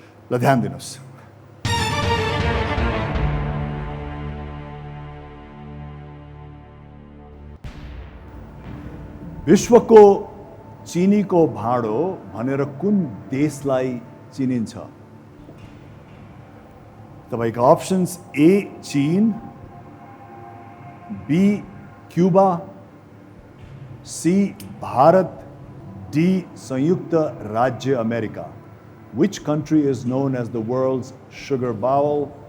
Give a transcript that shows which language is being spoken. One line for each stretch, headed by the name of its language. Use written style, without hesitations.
Nepali: ल ध्यान दिनुहोस्। विश्वको चिनीको भाँडो भनेर कुन देशलाई चिनिन्छ? तपाईँका अप्सन्स ए चीन, be Cuba, C Bharat, D संयुक्त राज्य America.
English: Which country is known as the world's sugar bowl?